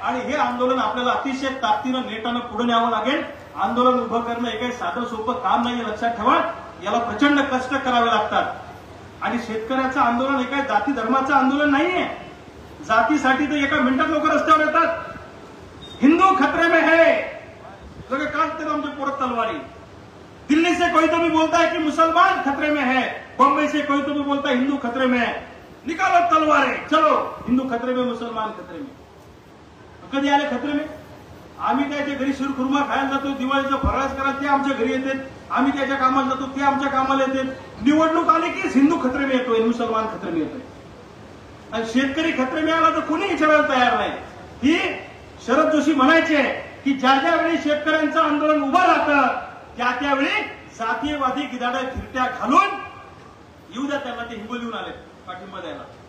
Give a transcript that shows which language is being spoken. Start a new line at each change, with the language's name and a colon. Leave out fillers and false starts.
Marathi: आणि हे आंदोलन आपल्याला अतिशय ताकदीनं नेटानं पुढे न्यावं लागेल. आंदोलन उभं करणं हे काही साधं सोपं काम नाही, लक्षात ठेवा. याला प्रचंड कष्ट करावे लागतात. आणि शेतकऱ्याचं आंदोलन हे काही जाती धर्माचं आंदोलन नाहीये. जातीसाठी तर एका मिनिटात लोक रस्त्यावर येतात.
Hindi: हिंदू खतरे में है,
Marathi: सगळे काढते आमचे पोरत तलवारी.
Hindi: दिल्ली से कोई तो भी बोलता है कि मुसलमान खतरे में है, बम्बई से कोई तो भी बोलता है हिंदू खतरे में है. निकालो तलवारें, चलो हिंदू खतरे में, मुसलमान खतरे में.
Marathi: कधी आले खतरे में? आम्ही त्याच्या घरी शिरखुर्मा खायला जातो, दिवाळीचा फराळ करायला ते आमच्या घरी येतात. आम्ही त्याच्या कामाला जातो, ते आमच्या कामाला येतात. निवडणूक आली की हिंदू खतरे में येतोय, मुसलमान खतरे में येतोय. आणि शेतकरी खतरे में आला तर कोणी विचारायला तयार नाही. ही शरद जोशी म्हणायचे की ज्या ज्या वेळी शेतकऱ्यांचं आंदोलन उभं राहतं त्यावेळी जातीयवादी गिधाडं फिरत्या घालून येऊ द्या त्यांना, ते हिंगोलीहून आले पाठिंबा द्यायला.